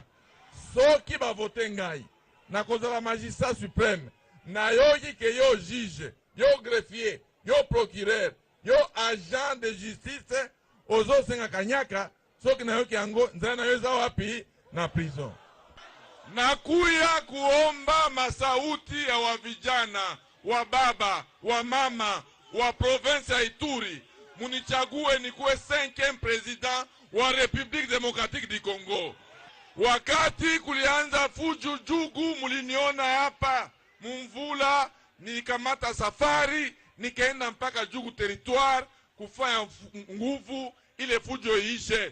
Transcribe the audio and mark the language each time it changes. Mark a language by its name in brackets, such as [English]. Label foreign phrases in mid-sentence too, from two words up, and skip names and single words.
[Lingala] Soki ba vote ngai, na kozala [French] magistrat suprême, [Lingala] na yoki ke yo juge, yo greffier, yo procureur, yo [French] agent de justice, [Lingala] ozo senga kanyaka, soki na yoki yango, nzela na yo eza wapi na prison. [Swahili] Nakuya kuomba masauti ya wavijana, wa baba, wa mama, wa province ya Ituri. Munichague nikuwe 5e president wa République démocratique du Congo. Wakati kulianza fujo jugu muliniona hapa mumvula, nilikamata safari, nikaenda mpaka jugu territoire kufanya nguvu ile fujo iishe.